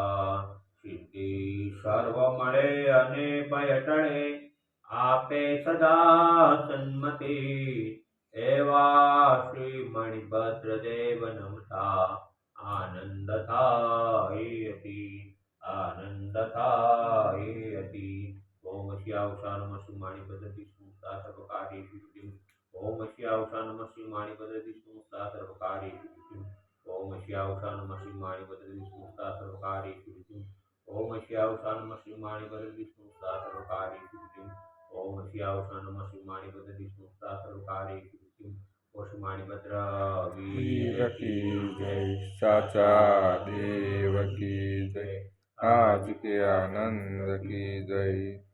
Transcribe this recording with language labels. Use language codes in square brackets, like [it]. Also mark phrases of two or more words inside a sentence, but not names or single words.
[gu] સિદ્ધિ સર્વ મળે અને ભય ટળે, આપે સદા સન્મતિ, એવા શ્રી મણિભદ્ર દેવ નમતા આનંદ થાય અતિ, આનંદ થાય અતિ। [sa] ઓમ શ્યાવશા નમઃ શ્રી મણિભદ્ર વિષ્ણુતા સર્વકાર્યેષુ સિદ્ધિમ। ઓમ શ્યાવશા નમઃ શ્રી મણિભદ્ર વિષ્ણુતા સર્વકાર્યેષુ સિદ્ધિમ। ઓમ શ્યાવશા નમઃ શ્રી મણિભદ્ર વિષ્ણુતા સર્વકાર્યેષુ સિદ્ધિમ। ओम श्यावशा नमः श्री मणिभद्र विष्णुता सर्वकार्येषु सिद्धिम्। ओम श्यावशा नमः श्री मणिभद्र विष्णुता सर्वकार्येषु सिद्धिम्। [hi] ओ श्री मणिभद्र वीर की जय। साचा देव की जय। आज के आनंद की जय।